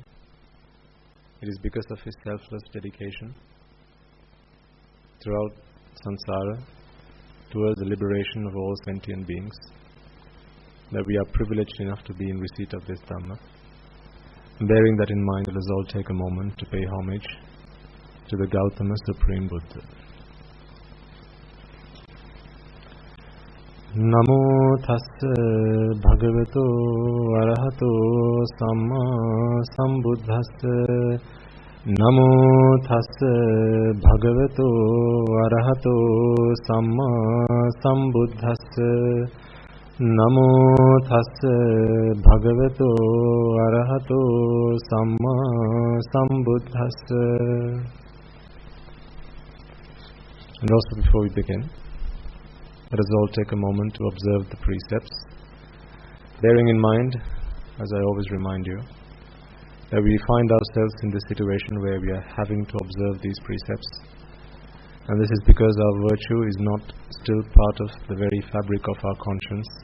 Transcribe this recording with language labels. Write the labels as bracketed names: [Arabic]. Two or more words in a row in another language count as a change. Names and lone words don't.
[English] It is because of His selfless dedication throughout samsara towards the liberation of all sentient beings that we are privileged enough to be in receipt of this Dhamma. Bearing that in mind, let us all take a moment to pay homage to the Gautama Supreme Buddha. [Pali] Namo tassa bhagavato arahato samma sambuddhassa. Namo tassa bhagavato arahato samma sambuddhassa. Namo tassa bhagavato arahato samma sambuddhassa. [English] And also, before we begin, let us all take a moment to observe the precepts, bearing in mind, as I always remind you, that we find ourselves in this situation where we are having to observe these precepts, and this is because our virtue is not still part of the very fabric of our conscience.